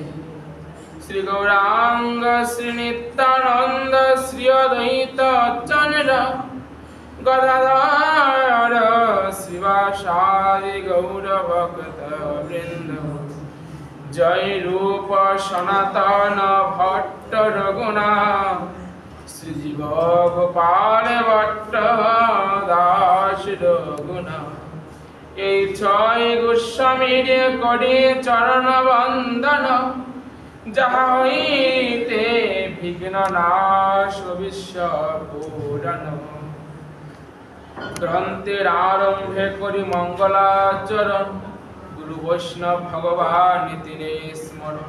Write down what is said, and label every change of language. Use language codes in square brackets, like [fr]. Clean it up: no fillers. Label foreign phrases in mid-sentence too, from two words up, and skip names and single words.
[bn] শ্রী গৌরাঙ্গ শ্রী নিত্যানন্দ শ্রী অদ্বৈত চন্দ্র গদাধর শিবাসাদি গৌর ভক্ত বৃন্দ। জয় রূপ সনাতন ভট্ট রঘুনাথ শ্রী জীব গোপাল ভট্ট দাস রঘুনাথ। এই ছয় গোস্বামীর করি চরণ বন্দন যাহা হইতে বিঘ্ন নাশ বিশ্ব পুরাণ। গ্রন্থের আরম্ভে করি মঙ্গলাচরণ গুরু বৈষ্ণব ভগবান তিনের স্মরণ।